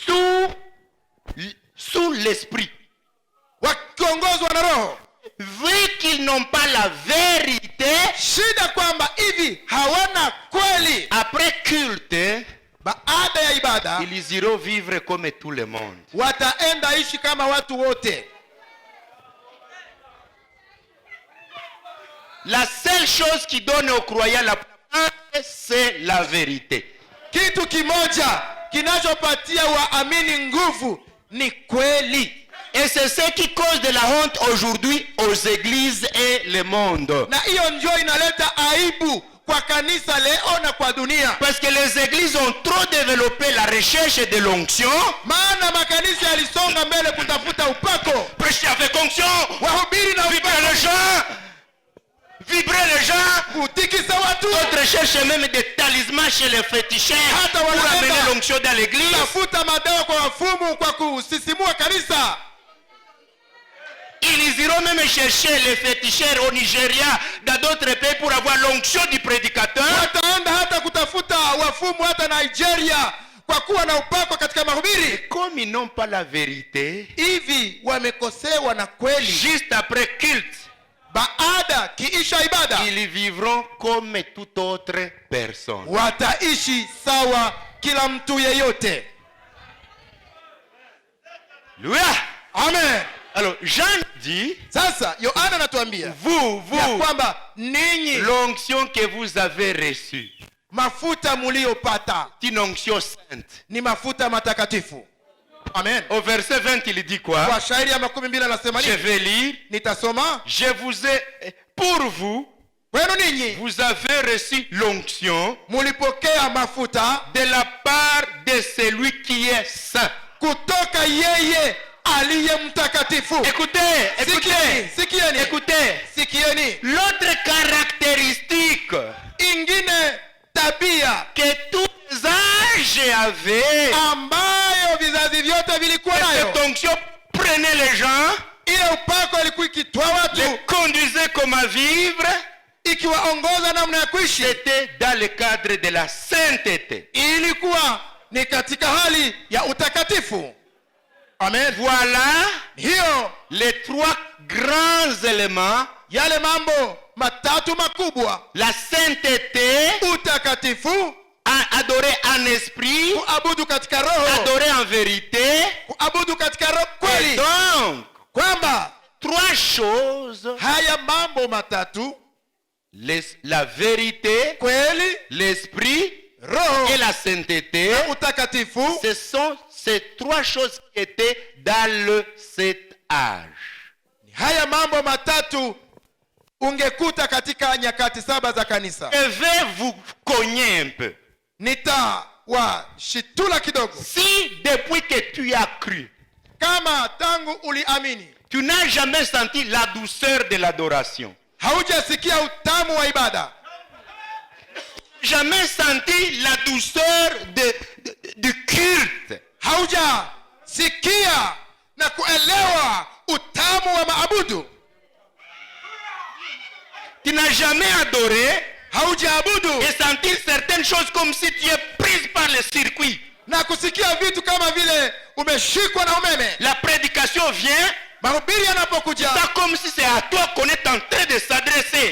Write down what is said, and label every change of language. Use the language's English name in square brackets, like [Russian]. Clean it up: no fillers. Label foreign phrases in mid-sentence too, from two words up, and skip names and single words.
[French] sous l'esprit. [Swahili] wakiongozwa na roho. [French] Vu qu'ils n'ont pas la vérité, [Swahili] Shida kwamba hivi hawana kweli. [French] après culte, [Swahili] Baada ya ibada [French] ils iront vivre comme tout le monde. [Swahili] wataenda ishi kama watu wote. [French] La seule chose qui donne aux croyants la puissance, c'est la vérité. [Swahili] Kitu kimoja kinachopatia waamini nguvu ni kweli. [French] Et c'est ce qui cause de la honte aujourd'hui aux églises et le monde. [Swahili] Na hiyo ndio inaleta aibu kwa kanisa leo na kwa dunia. [French] Parce que les églises ont trop développé la recherche de l'onction. [Swahili] Maana makanisa yalisonga mbele kutafuta upako. [French] Prêcher avec onction, [Swahili] Wahubiri na [French] vibrer les gens, vibrer les gens. [Swahili] kutikisa watu. [French] D'autres cherchent même des talismans chez les féticheurs [Swahili] Hata [French] pour [Swahili] wanaenda [French] amener l'onction dans l'église. [Swahili] tafuta madawa kwa wafumu kwa kusisimua kanisa. [French] Ils iront même chercher les féticheurs au Nigeria, dans d'autres pays pour avoir l'onction du prédicateur. [Swahili] Wataenda hata kutafuta wafumu hata Nigeria kwa kuwa na upako katika mahubiri. [French] Comme ils n'ont pas la vérité, [Swahili] Hivi wamekosewa na kweli. [French] juste après culte, [Swahili] Baada kiisha ibada [French] ils vivront comme toute autre personne. [Swahili] wataishi sawa kila mtu yeyote. [French] Louia. Amen. Alors Jean dit, [Swahili] Sasa Yohana anatuambia [French] vous, [Swahili] ya [French] vous, [Swahili] kwamba ninyi [French] l'onction que vous avez reçue, [Swahili] mafuta muliyopata [French] c'est une onction sainte. [Swahili] ni mafuta matakatifu. Amen. [French] Au verset 20, il dit quoi? [Swahili] Kwa shairi ya 12 anasema [French] Je [Swahili] nini? [French] vais lire. [Swahili] Nitasoma. [French] Je vous ai, pour vous, [Swahili] Kwenu ninyi [French] vous avez reçu l'onction [Swahili] mulipokea mafuta [French] de la part de celui qui est saint. [Swahili] kutoka yeye aliye mtakatifu. [French] Écoutez, [Swahili] Sikieni, sikieni, [French] écoutez. [Swahili] sikieni. [French] L'autre caractéristique [Swahili] Ingine tabia [French] que tous les âges avaient, [Swahili] ambayo vizazi vyote vilikuwa nayo, [French] cette onction prenait les gens, [Swahili] ile upako ilikuwa ikitoa watu, [French] les conduisait comme à vivre, [Swahili] ikiwaongoza namna ya kuishi, [French] c'était dans le cadre de la sainteté. [Swahili] ilikuwa ni katika hali ya utakatifu. Amen. [French] Voilà [Swahili] Hiyo [French] les trois grands éléments: [Swahili] yale mambo matatu makubwa: [French] la sainteté, [Swahili] utakatifu, [French] adorer en esprit, [Swahili] kuabudu katika roho, [French] adorer en vérité. [Swahili] kuabudu katika roho [French] Et [Swahili] kweli. [French] donc, [Swahili] Kwamba [French] trois choses: [Swahili] haya mambo matatu, [French] la vérité, [Swahili] kweli, [French] l'esprit [Swahili] roho [French] et la sainteté, [Swahili] na utakatifu, [French] ce sont ces trois choses qui étaient dans le cet âge. [Swahili] haya mambo matatu ungekuta katika nyakati 7 za kanisa. [French] Je vais vous cogner un peu. [Swahili] Nitawashitula kidogo. [French] Si depuis que tu as cru, [Swahili] Kama tangu uliamini [French] tu n'as jamais senti la douceur de l'adoration, [Swahili] haujasikia utamu wa ibada, [French] jamais senti la douceur du culte, [Swahili] haujasikia na kuelewa utamu wa maabudu, [French] tu n'as jamais adoré [Swahili] haujaabudu [French] et sentir certaines choses comme si tu es prise par le circuit. [Swahili] na kusikia vitu kama vile umeshikwa na umeme. [French] La prédication vient, [Swahili] Mahubiri yanapokuja, [French] c'est comme si c'est à toi qu'on est en train de s'adresser.